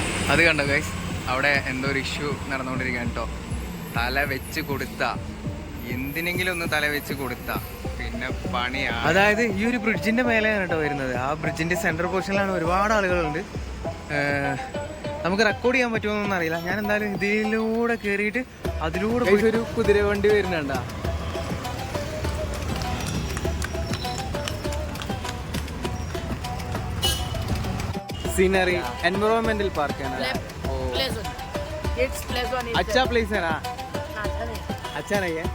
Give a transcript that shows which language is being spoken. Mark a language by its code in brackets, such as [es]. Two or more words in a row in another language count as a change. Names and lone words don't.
[ml] അത് കണ്ടോ ഗൈസ്, അവിടെ എന്തോ ഒരു ഇഷ്യൂ നടന്നുകൊണ്ടിരിക്കുകയാണ് കേട്ടോ. തല വെച്ച് കൊടുത്ത എന്തിനെങ്കിലും ഒന്ന് തല വെച്ച് കൊടുത്ത പിന്നെ പണിയാണ്. അതായത് ഈ ഒരു ബ്രിഡ്ജിന്റെ മേലെയാണ് കേട്ടോ വരുന്നത്. ആ ബ്രിഡ്ജിന്റെ സെൻട്രൽ പൊസിഷനിലാണ് ഒരുപാട് ആളുകളുണ്ട്. നമുക്ക് റെക്കോർഡ് ചെയ്യാൻ പറ്റുമോന്നൊന്നും അറിയില്ല. ഞാൻ എന്തായാലും ഇതിലൂടെ കയറിയിട്ട് അതിലൂടെ ഒരു കുതിര വണ്ടി വരുന്നുണ്ടാ. [hi] सीनरी एनवायरमेंटल पार्क है ना. अच्छा प्लेस है ना. अच्छा नहीं है.